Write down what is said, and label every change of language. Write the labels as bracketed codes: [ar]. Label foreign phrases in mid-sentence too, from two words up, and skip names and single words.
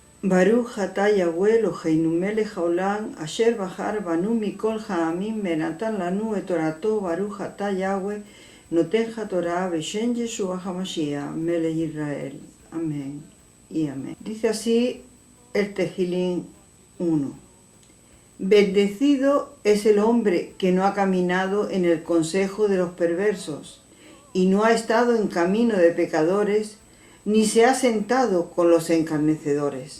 [he] ברוך אתה יהוה אלוהינו מלך העולם אשר בחר בנו מכל העמים ונתן לנו את תורתו ברוך אתה יהוה נותן התורה בשם ישוע המשיח מלך ישראל. [es] Amén y amén. Dice así el Tejilín 1. Bendecido es el hombre que no ha caminado en el consejo de los perversos y no ha estado en camino de pecadores, ni se ha sentado con los encarnecedores.